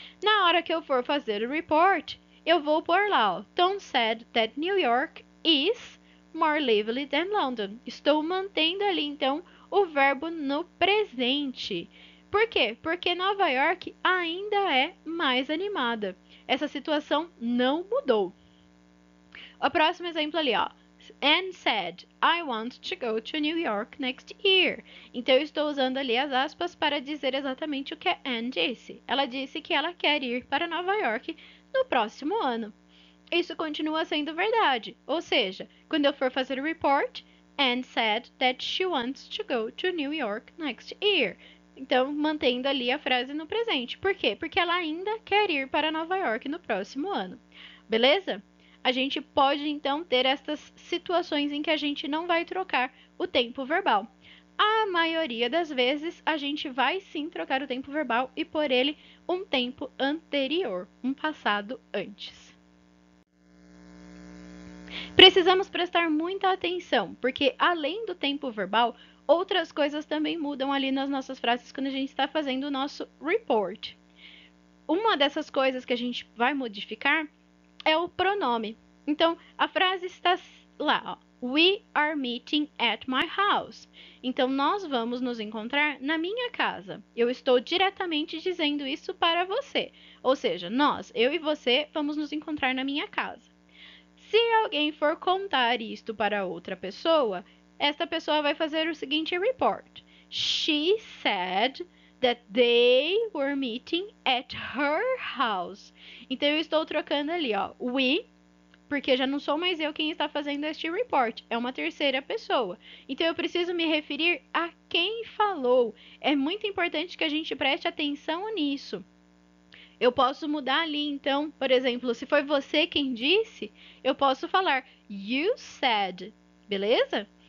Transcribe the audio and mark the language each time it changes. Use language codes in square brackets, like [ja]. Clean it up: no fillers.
[pt] Na hora que eu for fazer o report, eu vou pôr lá, ó, [en] Tom said that New York is more lively than London. [pt] Estou mantendo ali, então, o verbo no presente. Por quê? Porque Nova York ainda é mais animada. Essa situação não mudou. O próximo exemplo ali, ó. [en] Anne said, I want to go to New York next year. [pt] Então, eu estou usando ali as aspas para dizer exatamente o que a Anne disse. Ela disse que ela quer ir para Nova York no próximo ano. Isso continua sendo verdade. Ou seja, quando eu for fazer o report, [en] Anne said that she wants to go to New York next year. [pt] Então, mantendo ali a frase no presente. Por quê? Porque ela ainda quer ir para Nova York no próximo ano. Beleza? A gente pode, então, ter essas situações em que a gente não vai trocar o tempo verbal. A maioria das vezes, a gente vai sim trocar o tempo verbal e por ele um tempo anterior, um passado antes. Precisamos prestar muita atenção, porque além do tempo verbal, outras coisas também mudam ali nas nossas frases quando a gente está fazendo o nosso report. Uma dessas coisas que a gente vai modificar é o pronome. Então, a frase está lá, ó. [en] We are meeting at my house. [pt] Então, nós vamos nos encontrar na minha casa. Eu estou diretamente dizendo isso para você. Ou seja, nós, eu e você, vamos nos encontrar na minha casa. Se alguém for contar isto para outra pessoa, esta pessoa vai fazer o seguinte report. [en] She said that they were meeting at her house. [pt] Então, eu estou trocando ali, ó, we, porque já não sou mais eu quem está fazendo este report, é uma terceira pessoa. Então, eu preciso me referir a quem falou. É muito importante que a gente preste atenção nisso. Eu posso mudar ali, então, por exemplo, se foi você quem disse, eu posso falar [en] you said, [pt] beleza?